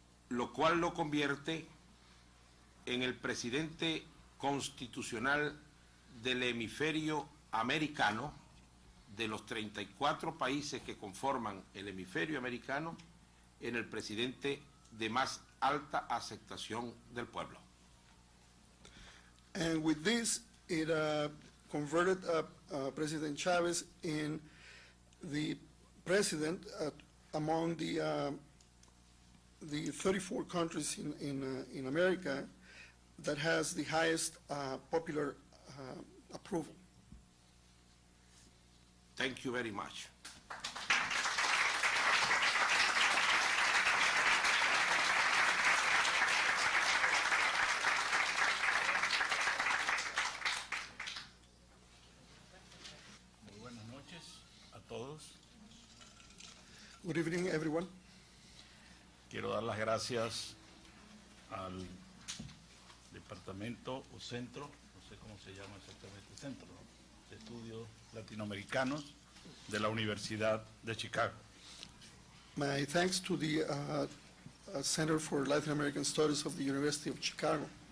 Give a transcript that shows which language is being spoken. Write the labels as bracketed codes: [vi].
[es] lo cual lo convierte en el presidente constitucional del hemisferio americano, de los 34 países que conforman el hemisferio americano, en el presidente de más alta aceptación del pueblo. [en] And with this, it converted President Chavez in the president among the 34 countries in America that has the highest popular approval. Thank you very much. [es] Muy buenas noches a todos. [en] Good evening, everyone. [es] Quiero dar las gracias al departamento o centro, no sé cómo se llama exactamente, centro, ¿no?, de estudios latinoamericanos de la Universidad de Chicago. [en] My thanks to the Center for Latin American Studies of the University of Chicago.